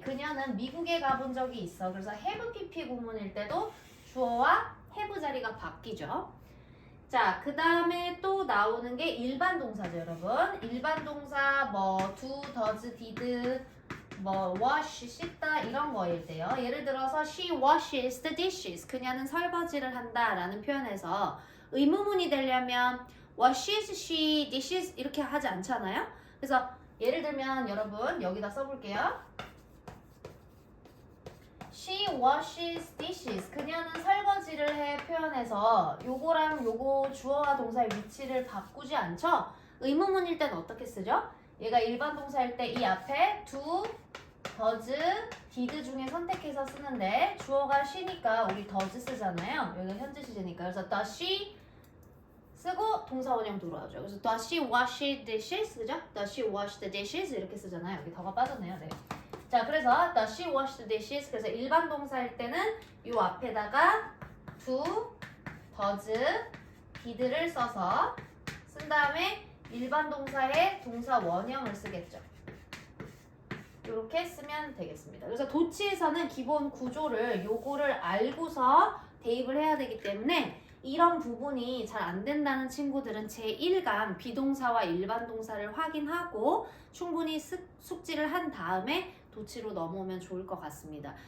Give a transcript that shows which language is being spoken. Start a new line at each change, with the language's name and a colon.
Korean: 그녀는 미국에 가본 적이 있어. 그래서 have pp 구문일 때도 주어와 have 자리가 바뀌죠. 자, 그 다음에 또 나오는 게 일반 동사죠, 여러분. 일반 동사 뭐 do, does, did, 뭐 wash, 씻다 이런 거일 때요. 예를 들어서
English: she washes the dishes.
Korean: 그녀는 설거지를 한다 라는 표현에서 의무문이 되려면
English: washes she dishes
Korean: 이렇게 하지 않잖아요. 그래서 예를 들면 여러분 여기다 써볼게요.
English: She washes dishes.
Korean: 그녀는 설거지를 해 표현해서 요거랑 요거 주어와 동사의 위치를 바꾸지 않죠? 의무문일 때는 어떻게 쓰죠? 얘가 일반 동사일 때 이 앞에 do, does, did 중에 선택해서 쓰는데 주어가 she니까 우리 does 쓰잖아요. 여기가 현재 시제니까. 그래서 does she 쓰고 동사 원형 들어와죠. 그래서
English: does she wash the dishes?
Korean: 그죠?
English: does she wash the dishes?
Korean: 이렇게 쓰잖아요. 여기 더가 빠졌네요. 네. 자, 그래서
English: does she wash the dishes?
Korean: 그래서 일반 동사일 때는 요 앞에다가 do, does, did를 써서 쓴 다음에 일반 동사에 동사 원형을 쓰겠죠. 이렇게 쓰면 되겠습니다. 그래서 도치에서는 기본 구조를 요거를 알고서 대입을 해야 되기 때문에 이런 부분이 잘 안 된다는 친구들은 제1강 비동사와 일반 동사를 확인하고 충분히 숙지를 한 다음에 도치로 넘어오면 좋을 것 같습니다.